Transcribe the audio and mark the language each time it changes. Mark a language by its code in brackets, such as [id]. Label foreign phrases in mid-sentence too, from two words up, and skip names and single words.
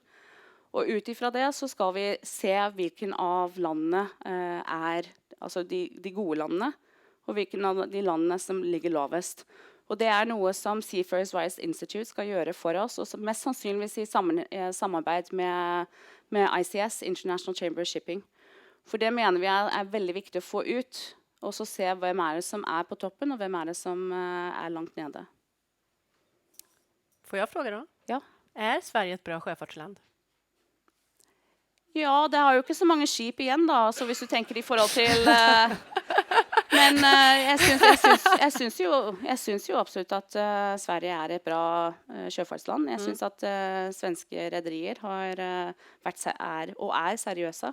[sv] Och utifrån det så ska vi se vilken av länderna är, alltså de goda länderna, och vilken av de länderna som ligger lavest. Och det är något som Seafarers Rights Institute ska göra för oss, och mest sannolikt i samarbete med ICS, International Chamber of Shipping. [no] For det mener vi er veldig viktig å få ut, og så se hvem er det som er på toppen, og hvem er det som er langt nede. [sv] Får jag fråga då? [no] Ja. [sv] Är Sverige ett bra sjöfartsland? [no] Ja, det har jo ikke så mange skip igjen da, så hvis du tenker i forhold til... Men jeg syns jo absolutt at Sverige er et bra sjøfartsland. Jeg syns at svenske rederier har vært og er seriøse.